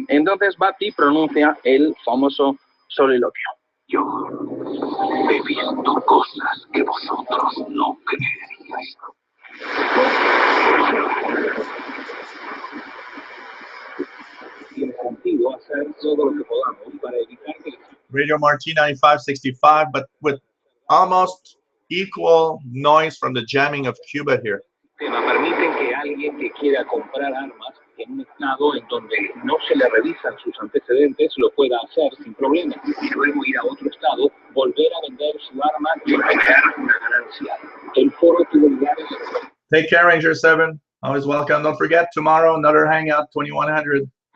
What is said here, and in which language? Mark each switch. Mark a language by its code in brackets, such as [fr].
[es] Entonces Batty pronuncia el famoso soliloquio. Yo he visto cosas que vosotros no creeríais. Tiene sentido hacer todo lo que podamos para evitar que... [en] Radio Marti 9565, but with almost equal noise from the jamming of Cuba here. [es] Permiten que alguien que quiera comprar armas en un estado en donde no se le revisan sus antecedentes lo pueda hacer sin problema y luego ir a otro estado, volver a vender su arma y obtener una ganancia. El foro tuvo lugares. [en] Take care, Ranger 7. Always welcome. Don't forget, tomorrow, another hangout, 2100.